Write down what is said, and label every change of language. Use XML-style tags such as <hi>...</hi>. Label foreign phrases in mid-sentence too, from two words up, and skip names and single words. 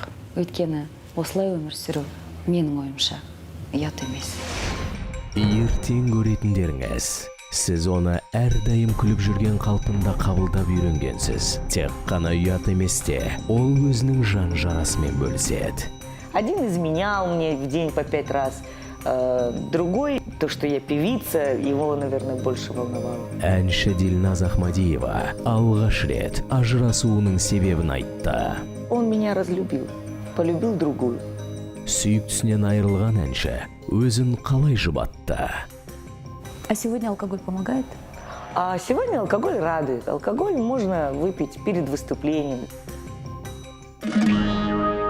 <kk>Өйткені осылай өмір сүру менің ойымша ұят емес. Ертең көретіндеріңіз. Сіз оны әрдайым күліп жүрген қалпында қабылдап үйренгенсіз. Тек қана ұят емес те, ол өзінің жан жарасымен бөліседі.</kk> <ru>Один изменял мне в день по 5 раз, другой, то, что я певица, его, наверное, больше волновало.</ru> <kk>Әнші Дильназ Ахмадиева алғаш рет ажырасуының себебін айтты.</kk> <ru>Он меня разлюбил, полюбил другую.</ru> <kk>Сүйіктісінен айырылған әнші өзін қалай жұбатты?</kk> <ru>А сегодня алкоголь помогает? А сегодня алкоголь радует. Алкоголь можно выпить перед выступлением.</ru>